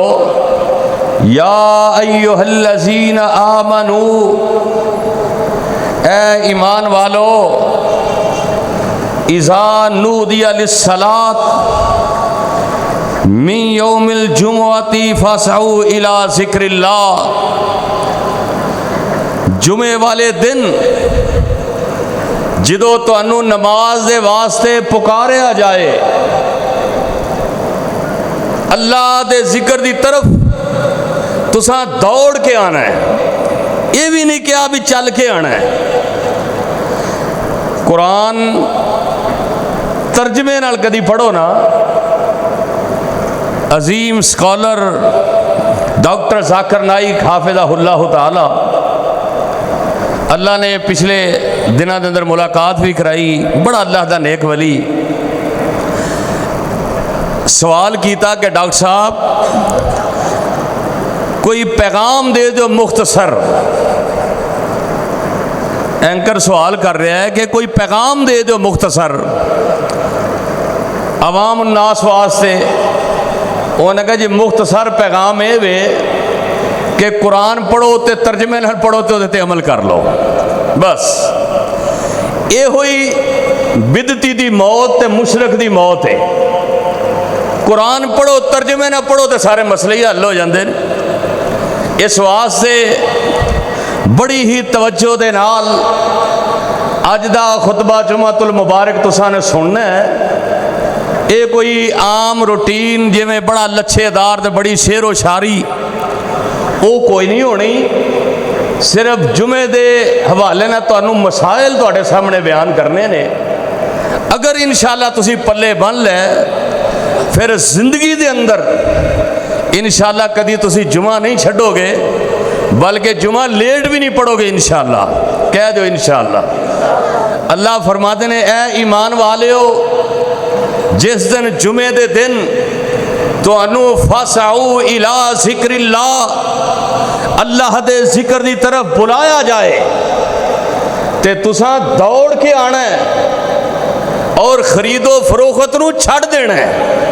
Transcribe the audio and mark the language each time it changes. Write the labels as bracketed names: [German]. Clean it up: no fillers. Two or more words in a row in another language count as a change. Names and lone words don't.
[Arabic] یا ایھا الذین آمنو، [Urdu] اے ایمان والو، [Arabic] اذا نودی للصلاۃ من یوم الجمعۃ فاسعوا الی ذکر اللہ، [Punjabi] جمعے والے دن جدو تانوں نماز دے واسطے پکاریا جائے، اللہ دے ذکر دی طرف تساں دوڑ کے آنا ہے، یہ بھی نہیں کیا بھی چل کے آنا ہے۔ قرآن ترجمے نال کدی پڑھو نا، عظیم سکالر ڈاکٹر ذاکر نائک [Arabic] حافظہ اللہ تعالی، [Punjabi] اللہ نے پچھلے دنوں دے اندر ملاقات بھی کرائی، بڑا اللہ دا نیک ولی، سوال کیتا کہ ڈاکٹر صاحب کوئی پیغام دے دو مختصر۔ اینکر سوال کر رہا ہے کہ کوئی پیغام دے دو مختصر عوام الناس واسطے۔ انہوں نے کہا جی مختصر پیغام اے وے کہ قرآن پڑھو تے ترجمے نال پڑھو تے تے عمل کر لو، بس۔ یہ ہوئی بدعتی دی موت تے مشرک دی موت ہے۔ قرآن پڑھو ترجمے نہ پڑھو تے سارے مسئلے ہی حل ہو جاندے۔ اس واسطے بڑی ہی توجہ دے نال اج دا خطبہ جمعۃ المبارک تساں نے سننا ہے، یہ کوئی عام روٹین جویں بڑا لچھے دار تے بڑی شعر و شاعری وہ کوئی نہیں ہونی، صرف جمعے دے حوالے نہ تانوں مسائل تواڈے سامنے بیان کرنے نے۔ اگر انشاءاللہ تسی پلے بن لے پھر زندگی دے اندر انشاءاللہ کدی تسی جمعہ نہیں چھڈو گے، بلکہ جمعہ لیٹ بھی نہیں پڑھو گے انشاءاللہ، کہہ دو انشاءاللہ۔ اللہ فرماتے ہیں اے ایمان والیو، جس دن جمعے دے دن تانوں [Arabic] فاسعوا الی ذکر اللہ [Punjabi] دے ذکر دی طرف بلایا جائے تے تساں دوڑ کے آنا ہے اور خرید و فروخت نو چھڑ دینا ہے۔